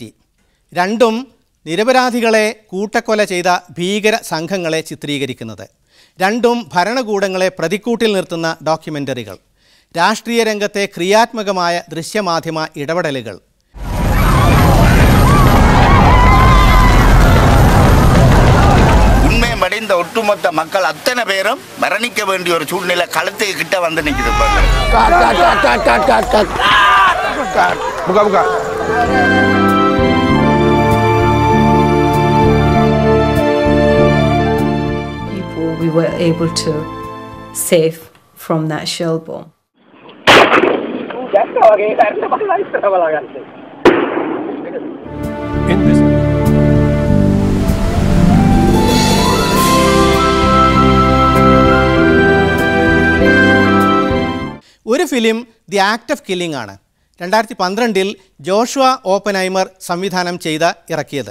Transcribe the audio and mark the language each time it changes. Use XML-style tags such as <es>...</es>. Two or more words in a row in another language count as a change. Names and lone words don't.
<ml>രണ്ടും നിരപരാധികളെ കൂട്ടക്കൊല ചെയ്ത ഭീകര സംഘങ്ങളെ ചിത്രീകരിക്കുന്നത്. രണ്ടും ഭരണകൂടങ്ങളെ പ്രതിക്കൂട്ടിൽ നിർത്തുന്ന ഡോക്യുമെൻ്ററികൾ. രാഷ്ട്രീയ രംഗത്തെ ക്രിയാത്മകമായ ദൃശ്യമാധ്യമ ഇടപെടലുകൾ.</ml> <ta>உண்மையடைந்த ஒட்டுமொத்த மக்கள் அத்தனை பேரும் மரணிக்க வேண்டிய ஒரு சூழ்நிலை களத்துக்கு கிட்ட வந்து நிக்குது.</ta> <en>People we were able to save from that shell bomb. In this</en> <ml>ഒരു ഫിലിം ദി ആക്ട് ഓഫ് കില്ലിംഗ് ആണ്. 2012 ജോഷുവ ഓപ്പൻഹൈമർ സംവിധാനം ചെയ്ത് ഇറക്കിയത്.</ml>